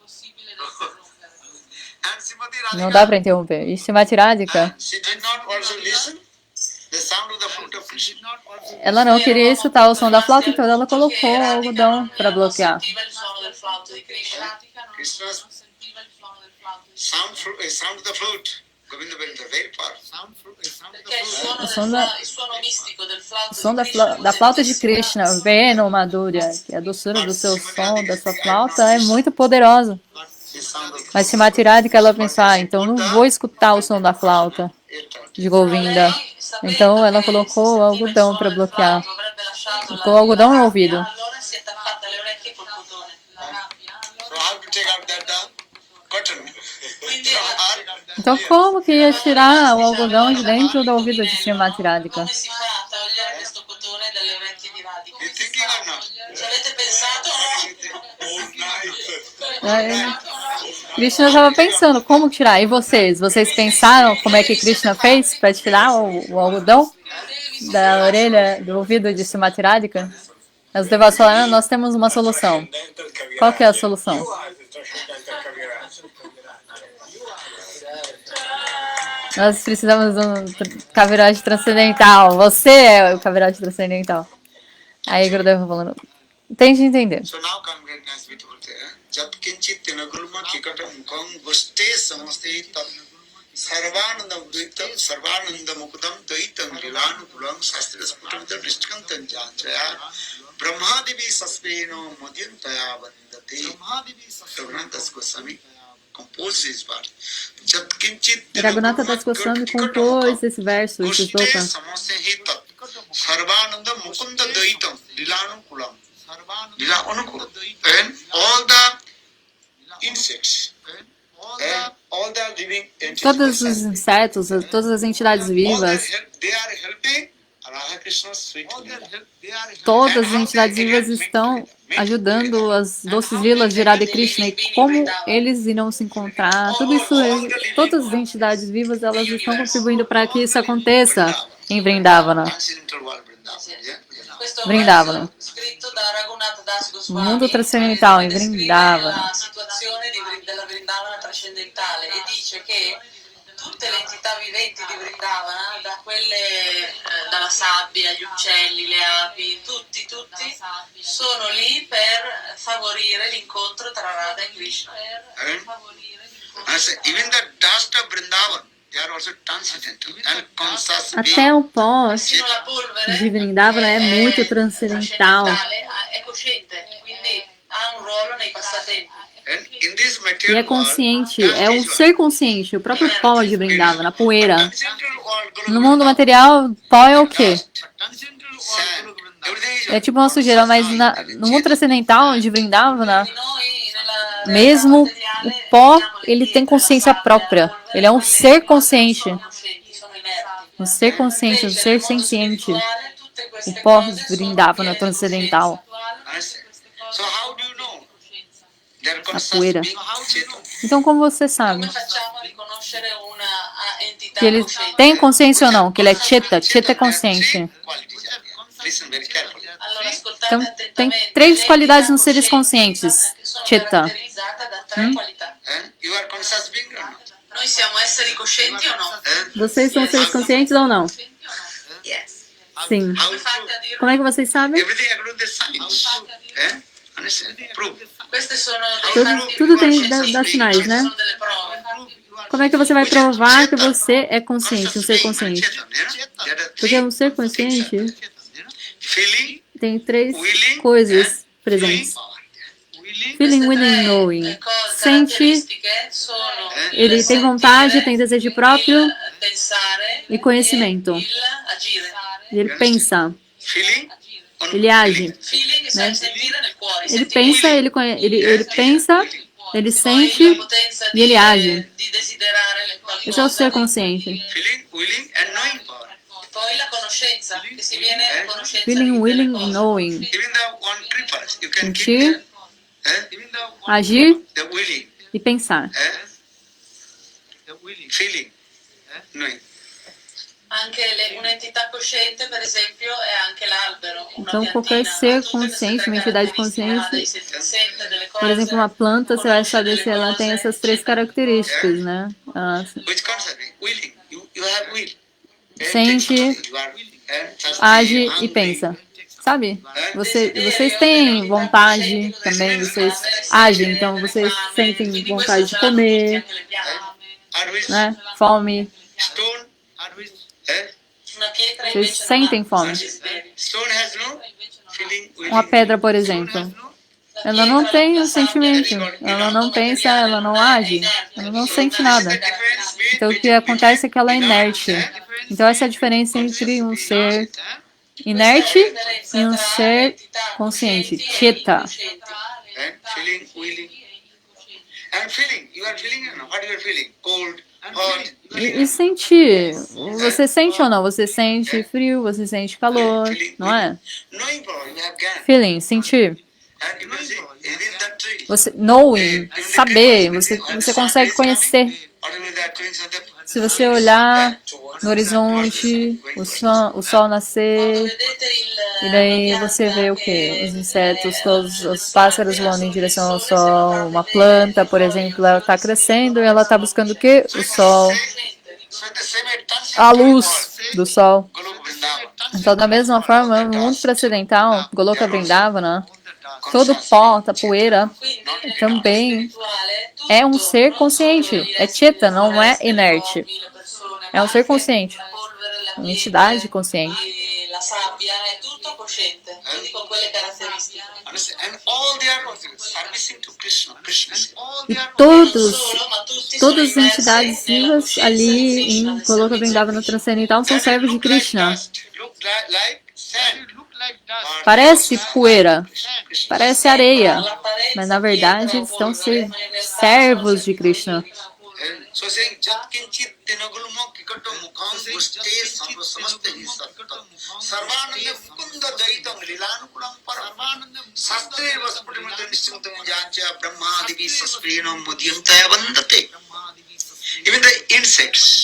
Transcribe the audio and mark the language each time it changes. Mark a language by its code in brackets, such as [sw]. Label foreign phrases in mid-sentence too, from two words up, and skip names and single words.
[en] And Srimati [pt] Não Radhika, dá para interromper. E Srimati Radhika, [en] she did not also listen the sound of the flute of Krishna. [pt] ela não queria escutar o som da flauta, então ela colocou o algodão para bloquear. [it] sentiva il suono del flauto di Krishna. [en] Krishna's sound of the flute. Govinda Bhajan, very powerful. [it] Perché il suono mistico del flauto [pt] O som [it] di Krishna [pt] da flauta de Krishna, Venu Madhurya, que é a doçura do seu som, da sua flauta, é muito poderosa. [en] The sound of [pt] Mas Srimati Radhika, ela pensa, então não vou escutar o som da flauta de Govinda. Então ela colocou o algodão para bloquear. [it] avrebbe lasciato [pt] Colocou o algodão no ouvido. [it] allora si è tappata le orecchie col cotone. [en] So how to take out that cotton? [it] Quindi [pt] Então como que ia tirar o algodão de dentro do ouvido de Srimati Radhika? [it] come si fa a togliere questo cotone dalle orecchie di Radhika? [en] You thinking or not? [it] Ci avete pensato? [pt] Aí, Krishna estava pensando como tirar. E vocês? Vocês pensaram como é que Krishna fez para tirar o algodão da orelha, do ouvido de Srimati Radhika? Os devotos falaram, nós temos uma solução. Qual que é a solução? Nós precisamos de um caviragem transcendental. Você é o caviragem transcendental. Aí Gurudeva falando, tente entender. [en] So now come very nice beautiful thing. [sa] Jat kinchit tinagulma kikatam mukham guste samaste tat sarvananda mukudam daitam lilanu kulam sastra sputam driskantam janchaya brahmadivi saspeno mudyantaya vandate. [en] Raghunath Goswami composed this part. [sa] Jat kinchit [pt] Raghunatha Das Goswami compôs esse verso, esse [sa] guste [pt] sloka. [sa] samaste hitat Sarvananda Mukunda Daitam, Lilanukulam, Lilanukulam, [en] and all the insects, and all the living entities, [pt] Todos os insetos, todas as entidades vivas, [en] they are helping Radha Krishna's sweet Leela. [pt] todas as entidades vivas estão ajudando as doces lilas de Radha Krishna e como eles irão se encontrar, tudo isso, todas as entidades vivas, elas estão contribuindo para que isso aconteça em Vrindavana. [it] Questo Vrindavana. verso scritto da Raghunath Das [pt] No [it] Goswami [pt] mundo trascendental, em [it] descrive Vrindavana. la situazione della Vrindavana trascendentale e dice che tutte le entità viventi di Vrindavana, da quelle dalla sabbia, gli uccelli, le api, tutti sono lì per favorire l'incontro tra Radha e Krishna. [en] Even the dust of Vrindavan, they are also transcendental and conscious [pt] Até o pó [it] Persino la polvere [pt] de Vrindavana é muito transcendental. [it] è cosciente, quindi ha un ruolo nei passatempi. [en] And in this [pt] E [en] material [pt] é consciente, [en] world, [pt] é um ser consciente, o próprio pó de Vrindavana, a poeira. [en] transcendental world, [pt] No mundo material, pó é o quê? [en] sand, everything is [pt] É tipo uma sujeira, mas no mundo transcendental de Vrindavana, [it] Noi nella [pt] mesmo o pó, ele tem consciência própria. Ele é um ser consciente, [it] sono inerti. [pt] um ser consciente, um [it] Invece, [pt] ser [it] nel mondo [pt] senciente. [it] spirituale, tutte [pt] O [it] queste [pt] pó [it] cose [pt] de [it] sono [pt] Vrindavana [it] piene di [pt] transcendental. [it] coscienza. [en] So how do you know? They are [pt] A [en] conscious [pt] poeira. [en] being Chetan. [pt] Então, como você sabe [it] Come facciamo a riconoscere una entità [pt] que ele [it] cosciente? [pt] tem consciência ou não? Que ele é Cheta, Cheta é consciente. [en] Qualities are there. Listen very carefully. [it] Allora, ascoltate [pt] Então, tem [it] attentamente. [pt] três [it] Le [pt] qualidades [it] entità [pt] nos seres [it] coscienti [pt] conscientes. che sono Cheta. [it] caratterizzate da tre qualità. [en] You are conscious being or not? [it] Noi siamo esseri coscienti o no? [pt] Vocês são seres conscientes ou não? [en] Yes. [pt] Sim. [en] How [it] Come fate a dirlo? [pt] Como é que vocês sabem? [en] everything according to the science. Understand? Prove. [it] Queste sono dei [pt] Tudo, [it] fatti [pt] tudo tem [it] scientifici, [pt] dá sinais, né? [it] sono delle prove. [pt] Como é que você vai provar que você é consciente, um ser consciente? Porque um ser consciente [en] Feeling, [pt] tem três [en] willing, [pt] coisas [en] doing [pt] presentes. [en] power. Feeling, [it] Queste [en] willing, [it] tre [en] knowing. [it] cose [pt] Sente, [it] caratteristiche sono [pt] ele [it] il [pt] tem vontade, [it] sentire, [pt] tem desejo próprio [it] il pensare [pt] e conhecimento. [it] e il agire. [pt] E ele pensa, [en] Feeling, on [pt] ele age. [en] Feeling, [pt] Né? [it] sentire nel cuore. [pt] Ele [it] sentire [pt] pensa, ele pensa, ele sente [it] la potenza [pt] e ele age. [it] di desiderare qualcosa. [pt] Esse é o ser consciente. [en] feeling, willing, and knowing power. [it] Poi la conoscenza, che si viene a conoscenza [en] Feeling, [it] delle [en] willing, [it] cose. [en] knowing. Even the one prefers, you can keep [pt] Sentir, [en] even the one, [pt] agir [en] the willing, [pt] e pensar. [en] feeling, knowing. [it] Anche un'entità cosciente, per esempio, è anche l'albero. Una [pt] Então, qualquer [it] piantina, [pt] ser [it] ha tutte queste [pt] consciente, [it] tre [pt] uma entidade [it] caratteristiche, [pt] consciente, [it] sente delle cose, [pt] por exemplo, uma planta, você vai saber [it] conosce [pt] se ela [it] delle [pt] tem [it] cose, [pt] essas três [it] eccetera. [pt] características, né? [en] Which concept? Willing. You have will. [pt] Sente, [en] You are thirsty, [pt] age e [en] hungry. [pt] pensa. Sabe? Vocês têm vontade também, vocês agem, então vocês sentem [it] Quindi [pt] vontade [it] questo [pt] de [it] ce l'hanno tutti, [pt] comer, [it] anche le piante. [en] Always [pt] né? Fome. [en] stone. [it] Una pietra [pt] Vocês [it] invece [pt] sentem [it] non ha [pt] fome. [it] desideri. [en] Stone has no feeling. Willing. [pt] Uma pedra, por exemplo, ela não tem um sentimento, ela não pensa, ela não age, ela não sente nada. Então o que acontece é que ela é inerte. Então essa é a diferença entre um ser inerte e um ser consciente, Cheta. [en] Feeling, willing. And feeling. You are feeling. What you are feeling? Cold, hot. [pt] E sentir, você sente ou não? Você sente frio, você sente calor, não é? [en] Knowing power you have gained. Feeling, sentir. And you can see within that tree. [pt] Você, knowing, saber, você consegue conhecer. [en] Whatever that tree is, [pt] Se você olhar no horizonte, o sol nascer, [it] Vedete [pt] e daí você vê o quê? Os insetos, todos os pássaros voando em direção ao sol. Uma planta, por exemplo, ela está crescendo e ela está buscando o quê? O sol, [en] so the same [pt] a luz do sol. Goloka Vrindavan. Então, da mesma forma, no mundo transcendental, Goloka Vrindavana, todo pó, a poeira, também é um ser consciente. É Cheta, não é inerte. É um ser consciente, uma entidade consciente. [it] E la sabbia è tutto cosciente, quindi con quelle caratteristiche. [en] Understand? And all they are servicing to Krishna. Krishna. [pt] E [it] Non [pt] todos, [it] solo, ma tutti sono [pt] todas as [it] immersi [pt] entidades [it] nella [pt] vivas [it] coscienza di [pt] ali [it] Krishna, [pt] em Goloka Vrindavana transcendental são servos de Krishna. [en] Look like sand. But [pt] Parece poeira, Krishna. parece areia, mas na verdade eles estão servos de Krishna. [en] So saying [sa] jat kinchit tinagulmo kikato mukham guste samaste hi sattam sarvananda mukunda daitam lilanukulam param sastre vasputimata nishchimutam jancha brahmadivi sasprinam mudyantaya vandate. [en] Even the insects